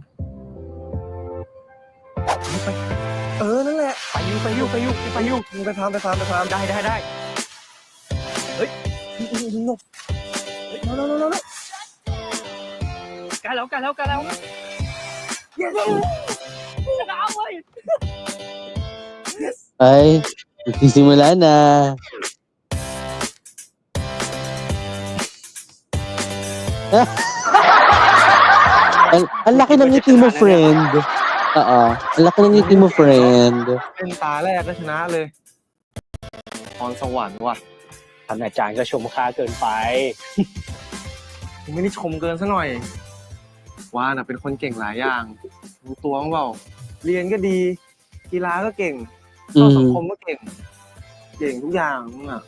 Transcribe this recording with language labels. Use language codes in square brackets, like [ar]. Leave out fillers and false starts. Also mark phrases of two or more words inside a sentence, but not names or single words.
[th] นั่นแหละ ไปอยู่ มึงไปฟาร์ม ได้ หลบแล้ว ใกล้แล้วเอาเว้ย [tl] Ay, nagsisimula na. Ang laki ng ngiti mo, friend. Oo. Ang laki ng ngiti mo, friend. [th] เป็นตาแรกก็ชนะเลยพรสวรรค์ว่ะ ท่านอาจารย์ก็ชมค่าเกินไป ผมไม่ได้ชมเกินซะหน่อย ว่าน่ะเป็นคนเก่งหลายอย่างรู้ตัวมั้งเปล่า เรียนก็ดี กีฬาก็เก่งเข้าสังคมก็เก่ง เก่งทุกอย่างมึงอ่ะ